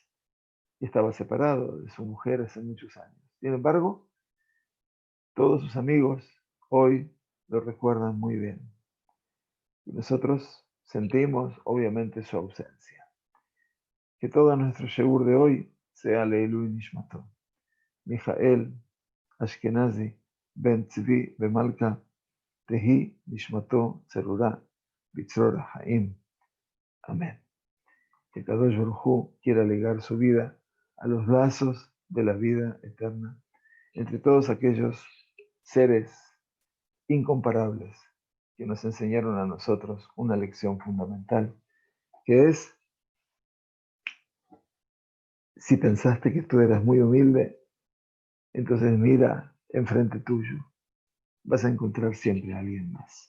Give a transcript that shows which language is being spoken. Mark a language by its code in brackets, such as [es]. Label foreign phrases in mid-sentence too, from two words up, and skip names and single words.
[es] Y estaba separado de su mujer hace muchos años. Sin embargo, todos sus amigos hoy lo recuerdan muy bien. Y nosotros sentimos, obviamente, su ausencia. Que todo nuestro Shegur de hoy sea [he] לעילוי נשמתו. מיכאל אשכנזי בן צבי במלכה תהי נשמתו צרורה בצרור החיים. [es] Amén. que [he] קדוש ברוך הוא [es] quiera ligar su vida a los lazos de la vida eterna entre todos aquellos seres incomparables que nos enseñaron a nosotros una lección fundamental, que es, si pensaste que tú eras muy humilde, entonces mira enfrente tuyo, vas a encontrar siempre a alguien más.